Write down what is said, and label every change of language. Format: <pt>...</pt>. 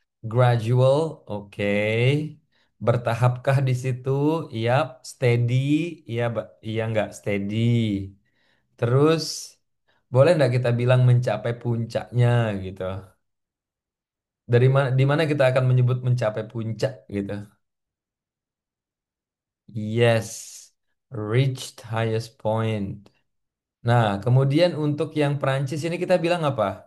<id>Gradual, oke. Bertahapkah di situ? Yap. Steady, iya, iya nggak steady. Terus, boleh nggak kita bilang mencapai puncaknya gitu? Di mana kita akan menyebut mencapai puncak gitu?</id> <en>Yes, reached highest point.</en> <id>Nah, kemudian untuk yang Prancis ini kita bilang apa?</id>